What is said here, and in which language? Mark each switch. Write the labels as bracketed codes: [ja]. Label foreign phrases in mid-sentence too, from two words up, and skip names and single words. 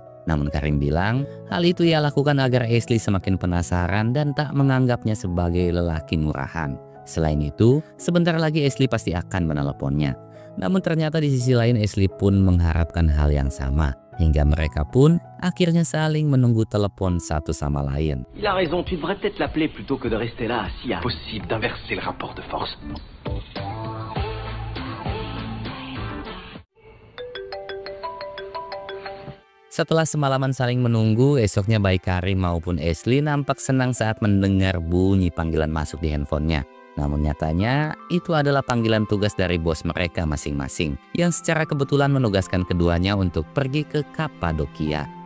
[id] Namun Karim bilang hal itu ia lakukan agar Ashley semakin penasaran dan tak menganggapnya sebagai lelaki murahan. Selain itu, sebentar lagi Ashley pasti akan meneleponnya. Namun ternyata di sisi lain Ashley pun mengharapkan hal yang sama. Hingga mereka pun akhirnya saling menunggu telepon satu sama lain. [fr] Il a raison, tu devrais peut-être l'appeler plutôt que de rester là assis. Impossible d'inverser le rapport de force. [id] Setelah semalaman saling menunggu, esoknya baik Karim maupun Ashley nampak senang saat mendengar bunyi panggilan masuk di handphonenya. Namun nyatanya itu adalah panggilan tugas dari bos mereka masing-masing yang secara kebetulan menugaskan keduanya untuk pergi ke Kapadokia.